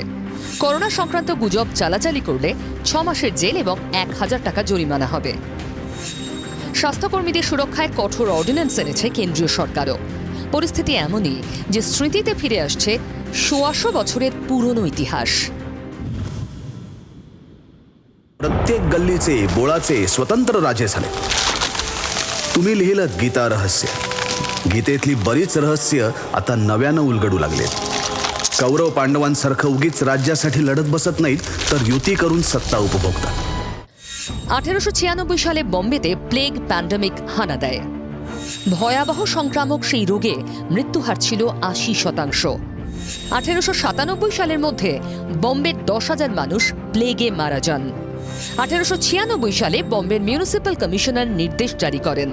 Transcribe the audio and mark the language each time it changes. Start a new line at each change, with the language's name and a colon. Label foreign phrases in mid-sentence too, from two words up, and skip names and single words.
Bangla: করোনা সংক্রান্ত গুজব চালাচালি করলে 6 মাসের জেল এবং 1000 টাকা জরিমানা হবে। স্বাস্থ্যকর্মীদের সুরক্ষায় কঠোর অর্ডিন্যান্স এনেছে কেন্দ্রীয় সরকারও। পরিস্থিতি এমনই যে স্মৃতিতে ফিরে আসছে 100 বছরের পুরনো ইতিহাস।
Marathi: प्रत्येक गल्लीचे बोळाचे स्वतंत्र राजे झाले. तुम्ही लिहिलं गीता रहस्य. गीतेतली बरीच रहस्य आता नव्यानं उलगडू लागलेत. कौरव पांडवांसारखं उगीच राज्यासाठी लढत बसत नाहीत, तर युती करून सत्ता उपभोगतात.
Bangla: 1896 সালে বম্বেতে
English: plague pandemic
Bangla: হানা দেয়। ভয়াবহ সংক্রামক সেই রোগে মৃত্যুহার ছিল 80%। 1897 সালের মধ্যে বম্বের 10,000 মানুষ প্লেগে মারা যান। 1896 সালে বম্বের
English: municipal commissioner
Bangla: নির্দেশ জারি করেন।